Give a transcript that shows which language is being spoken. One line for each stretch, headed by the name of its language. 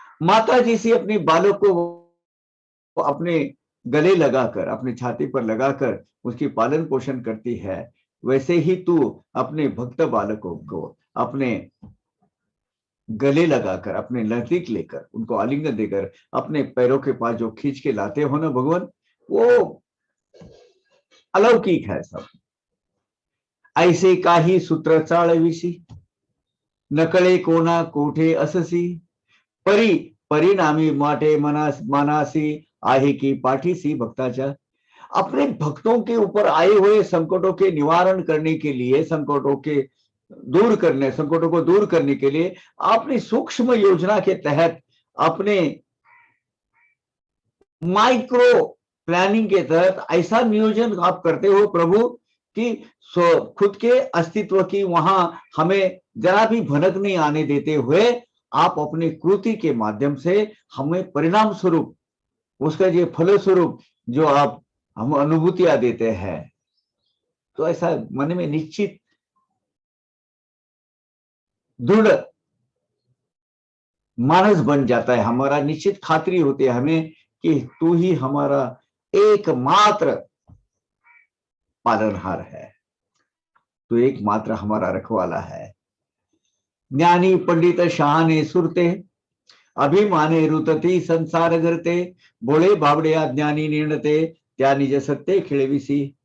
Hindi: माता जैसी अपने बालक को अपने गले लगाकर, अपने छाती पर लगाकर उसकी पालन पोषण करती है, वैसे ही तू अपने भक्त बालकों को अपने गले लगाकर, अपने नजदीक लेकर, उनको आलिंगन देकर अपने पैरों के पास जो खींच के लाते हो ना भगवान, वो अलौकिक है सब।
Marathi: ऐसे काही सूत्र चाळविसी, नकळे कोना कोठे अससी, परी परिणामी माटे मनासी, आहे की पाठीसी भक्ताच्या।
Hindi: अपने भक्तों के ऊपर आए हुए संकटों के निवारण करने के लिए, संकटों को दूर करने के लिए आपने सूक्ष्म योजना के तहत, अपने माइक्रो प्लानिंग के तहत ऐसा नियोजन आप करते हो प्रभु कि खुद के अस्तित्व की वहां हमें जरा भी भनक नहीं आने देते हुए आप अपने कृति के माध्यम से हमें परिणाम स्वरूप, उसका जो फलस्वरूप जो आप हम अनुभूतियां देते हैं, तो ऐसा मन में निश्चित दृढ़ मानस बन जाता है, हमारा निश्चित खातिरी होती है हमें कि तू ही हमारा एकमात्र पालनहार है, तू एकमात्र हमारा रखवाला है।
Marathi: ज्ञानी पंडित शहाणे सुरते, अभिमाने रुतती संसार करते, भोळे बावडे अज्ञानी निर्णते, त्या निज सत्य खिळविसी।